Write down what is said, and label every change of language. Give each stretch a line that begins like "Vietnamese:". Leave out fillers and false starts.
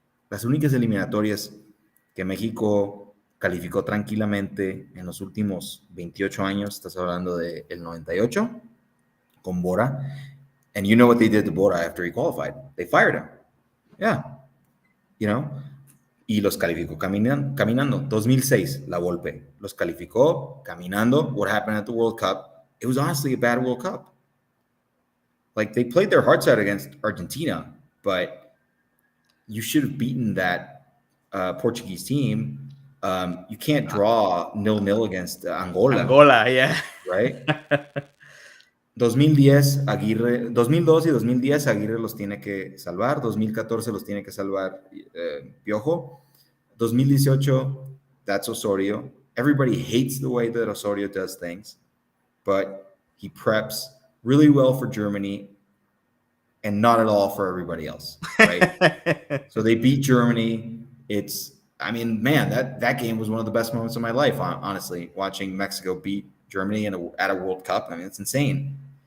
Spanish: Las únicas eliminatorias que México calificó tranquilamente en los últimos 28 años, estás hablando del 98, con Bora.
English: And you know what they did to Bora after he qualified? They fired him. Yeah.
Spanish: Y los calificó caminando. 2006, La Volpe. Los calificó caminando.
English: What happened at the World Cup? It was honestly a bad World Cup. Like, they played their hearts out against Argentina, but you should have beaten that Portuguese team. You can't draw 0-0 against Angola. Angola, yeah. Right?
Spanish: 2010, 2002 y 2010 Aguirre los tiene que salvar. 2014 los tiene que salvar Piojo.
English: 2018, that's Osorio. Everybody hates the way that Osorio does things, but he preps really well for Germany and not at all for everybody else, right? So they beat Germany. That game was one of the best moments of my life, honestly, watching Mexico beat Germany at a World Cup. I mean, it's insane.